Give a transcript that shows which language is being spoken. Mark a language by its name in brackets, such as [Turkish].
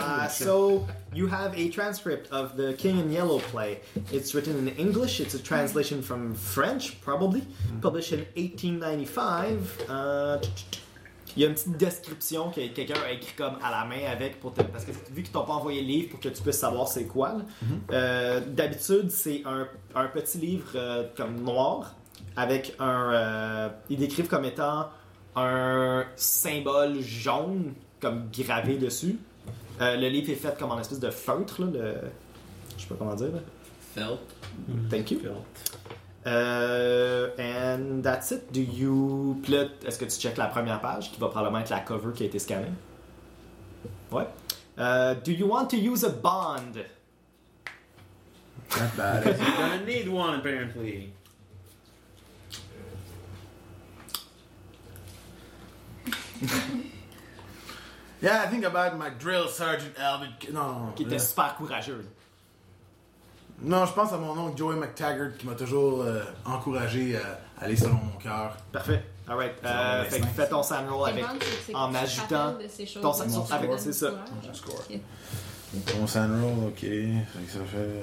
[English] So you have a transcript of the King in Yellow play. It's written in English. It's a translation from French, probably. Published in 1895. [French] Il y a une petite description que quelqu'un a écrit comme à la main avec pour te, parce que vu qu'ils t'ont pas envoyé le livre pour que tu puisses savoir c'est quoi. Mm-hmm. D'habitude, c'est un petit livre comme noir avec un ils décrivent comme étant un symbole jaune comme gravé dessus. Le livre est fait comme en espèce de feutre là, le je sais pas comment dire. [English] Felt. Thank you. Felt. And that's it. Do you plot? [French] Est-ce que tu check la première page qui va probablement être la cover qui a été scannée? Ouais. [English] Do you want to use a bond? Not bad. You're gonna need one apparently. Yeah, I think about my drill sergeant Albert. No, [French] qui était super courageux. Non, je pense à mon oncle Joey McTaggart qui m'a toujours encouragé à aller selon mon cœur. Parfait. [English] All right. [French] Fais ton sand roll avec, en ajoutant ton sand roll avec, c'est ça. Mon score. Yeah. Mon sand roll, ok. Fait que ça fait.